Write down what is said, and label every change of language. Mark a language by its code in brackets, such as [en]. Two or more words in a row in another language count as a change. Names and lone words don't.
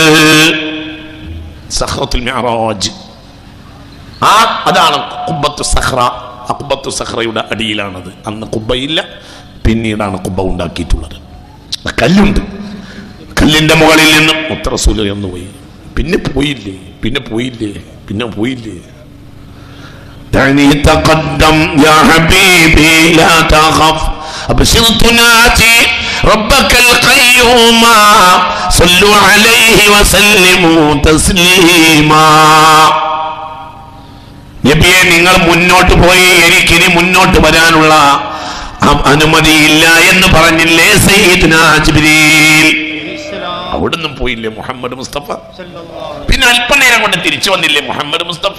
[ml] സഖറത്തുൽ മിഅറാജ്, അതാണ് ഖുബ്ബത്തു സഖറ. ഖുബ്ബത്തു സഖറയുടെ അടിയിലാണത്. അന്ന് ഖുബ്ബയില്ല, പിന്നീടാണ് ഖുബ്ബ ഉണ്ടാക്കിയിട്ടുള്ളത്. കല്ലുണ്ട്. കല്ലിന്റെ മുകളിൽ നിന്ന് മുത്ത് റസൂൽ ഉയർന്നു പോയി. പിന്നെ പോയില്ലേ [ar] دعني تقدم يا حبيبي لا تخف أبشر تناجي ربك القيوم صلوا عليه وسلموا تسليما [ml] നബിയെ നിങ്ങൾ മുന്നോട്ട് പോയി എനിക്കിനി മുന്നോട്ട് വരാനുള്ള അനുമതിയില്ല എന്ന് പറഞ്ഞില്ലേ സയ്യിദുനാ ജിബ്രീൽ അവിടുന്ന് പോയില്ലേ മുഹമ്മദ് മുസ്തഫ പിന്നെ അല്പനേരം കൊണ്ട് തിരിച്ചു വന്നില്ലേ മുഹമ്മദ് മുസ്തഫ